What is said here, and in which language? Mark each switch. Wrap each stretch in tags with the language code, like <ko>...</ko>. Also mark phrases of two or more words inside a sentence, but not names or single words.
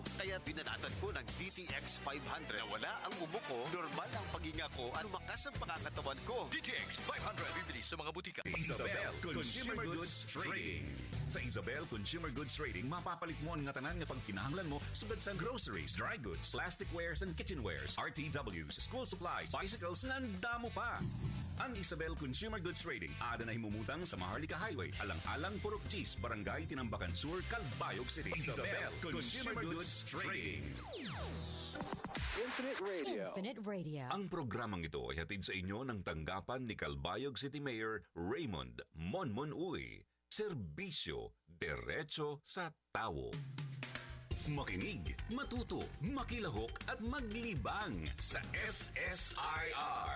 <tl>Kaya binanatan ko ng DTX 500. Nawala ang ubo ko, normal ang paghinga ko at lumakas ang pangangatawan ko. DTX 500. Bibili sa mga butika. Isabel Consumer Goods Trading.</tl> <war>Sa Isabel Consumer Goods Trading, mapapalit mo ang ngatanan nga pangkinahanglan mo sugad sa</war> <en>groceries, dry goods, plasticwares and kitchenwares, RTWs, school supplies, bicycles,</en> <war>nandamo pa. Ang Isabel Consumer Goods Trading ada na himumutang sa Maharlika Highway, Alang-Alang, Purok Cheese, Barangay Tinambakan Sur, Calbayog City. Isabel Consumer Goods Trading. Infinite Radio. Infinite Radio.</war> <tl>Ang programang ito ay hatid sa inyo ng tanggapan ni Calbayog City Mayor Raymond Monmon Uy. Serbisyo, diretso sa tao. Makinig, matuto, makilahok at maglibang sa SSIR.</tl>